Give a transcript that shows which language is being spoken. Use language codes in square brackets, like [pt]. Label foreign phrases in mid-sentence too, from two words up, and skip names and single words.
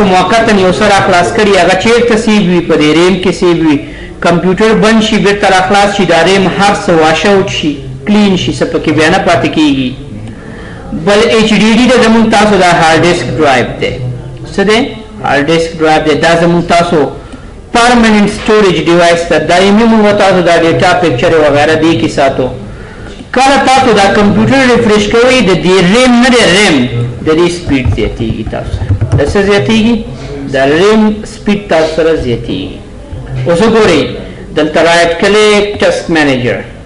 [ps] موقتا یو څه راخلاص کړي هغه چېرته سیو وي په دې ریم کې سیو وي کمپیوټر بند شي بېرته راخلاص شي دا ریم هر څه [en] wash out [ps] شي کلین شي څه پکې بیا نه پاتې کېږي بل ایچ ډي ډي ده زموږ تاسو دا هارډ [en] disk drive [ps] دی څه دی [en] hard disk drive [ps] دی دا زموږ تاسو [en] permanent storage device [ps] ته دایمي موږ تاسو دا [en] data picture [ps] وغیرہ دی کې ساتو کله تاسو دا کمپیوټر ریفریش کوئ د دې ریم نه دی ریم د دې سپیډ زیاتېږي تاسو د څه زیاتېږي د ریم سپیډ تاسو سره زیاتېږي اوس وګورئ دلته [en] right click task manager